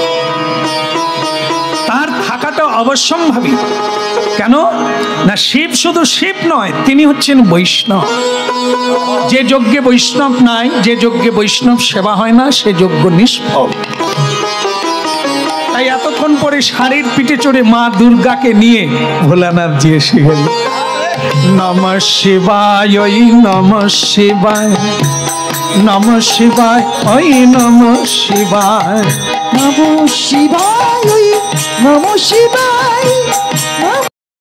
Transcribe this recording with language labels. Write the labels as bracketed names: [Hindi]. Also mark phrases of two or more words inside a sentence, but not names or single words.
[Bangla] তার থাকাটা অবশ্যম্ভাবী কেন না শিব শুধু শিব নয় তিনি হচ্ছেন বৈষ্ণব যে যজ্ঞে বৈষ্ণব নাই যে যজ্ঞে বৈষ্ণব সেবা হয় না সে যজ্ঞ নিষ্ফল তাই এতক্ষণ পরে শাড়ির পিঠে চড়ে মা দুর্গাকে নিয়ে ভোলানাথ জি এসে গেল [Sanskrit] নমঃ শিবায় [Bangla] ওই [Sanskrit] নমঃ শিবায় নমঃ শিবায় [Bangla] ওই [Sanskrit] নমঃ শিবায় নমঃ শিবায় নমঃ শিবায়